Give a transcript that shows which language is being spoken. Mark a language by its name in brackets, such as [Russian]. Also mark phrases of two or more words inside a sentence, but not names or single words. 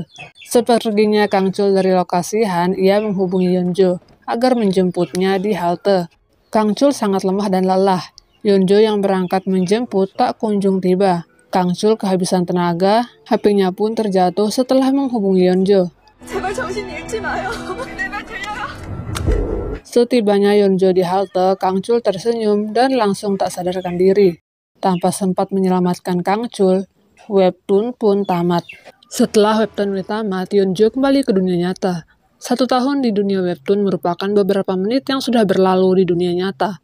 [Indonesian] Seperginya Kang Chul dari lokasi Han, ia menghubungi Yeonjo agar menjemputnya di halte. Kang Chul sangat lemah dan lelah. Yeonjo yang berangkat menjemput tak kunjung tiba. Kang Chul kehabisan tenaga, HP-nya pun terjatuh setelah menghubungi Yeonjo. [Korean] 제발 정신 잃지 마요. 내말 들려요. [Indonesian] Setibanya Yeonjo di halte, Kang Chul tersenyum dan langsung tak sadarkan diri. Tanpa sempat menyelamatkan Kang Chul, webtoon pun tamat. Setelah webtoon tamat, Yeonjo kembali ke dunia nyata. 1 tahun di dunia webtoon merupakan beberapa menit yang sudah berlalu di dunia nyata.